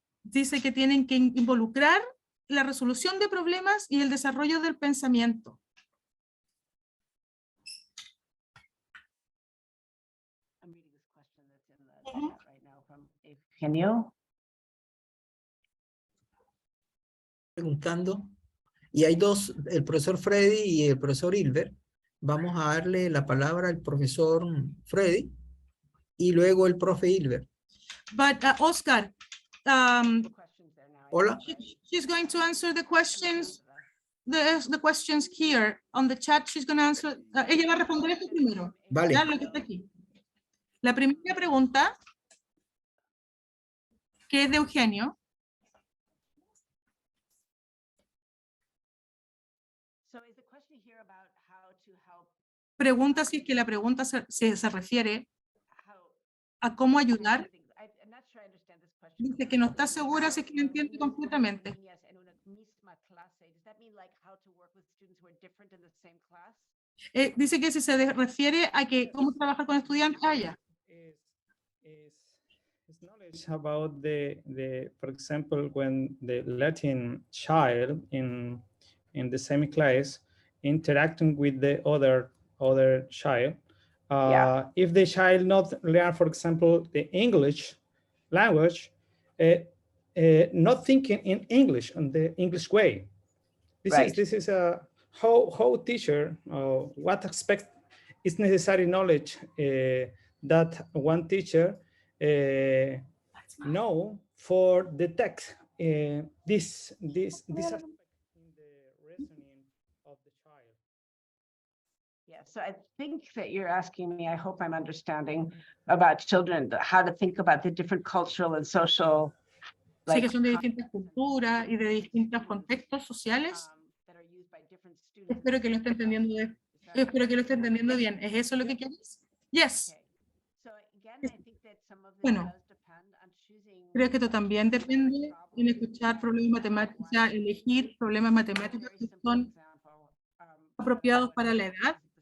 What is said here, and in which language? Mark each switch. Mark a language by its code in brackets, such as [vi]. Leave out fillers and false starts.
[es] dice que tienen que involucrar la resolución de problemas y el desarrollo del pensamiento. [en] I'm reading this question that's in the chat right now from Eugenio. [es] Preguntando. Y hay dos, el profesor Freddy y el profesor Hilbert. Vamos a darle la palabra al profesor Freddy y luego el profe Hilbert. [en] But Oscar, The questions there now. [es] Hola. [en] she's going to answer the questions, the questions here on the chat. She's going to answer. [es] Ella va a responder esto primero. Vale. Ya, lo que está aquí. La primera pregunta, que es de Eugenio, [en] So is the question here about how to help, [es] pregunta si es que la pregunta se refiere [en] how? [es] a cómo ayudar. [en] I'm not sure I understand this question. [es] Dice que no está segura si es que lo entiende completamente. Yes, en una misma clase. [en] Does that mean like how to work with students who are different in the same class? [es] Dice que si se refiere a que cómo trabajar con estudiantes allá. [en] Is knowledge about for example, when the Latin child in the same class interacting with the other child. Yeah. If the child not learn, for example, the English language, not thinking in English in the English way. This is a how teacher what aspect is necessary knowledge that one teacher know for the text. This aspect in the reasoning of the child. Yeah, so I think that you're asking me, I hope I'm understanding, about children, how to think about the different cultural and social. [es] Sí, que son de distintas culturas y de distintos contextos sociales. [en] That are used by different students. [es] Espero que lo esté entendiendo espero que lo esté entendiendo bien. ¿Es eso lo que quieres? Yes. [en] Okay. So again, I think that some of this [es] Bueno, [en] does depend on choosing. [es] Creo que esto también depende en escuchar problemas matemáticos, o sea, elegir problemas matemáticos que son apropiados para la edad.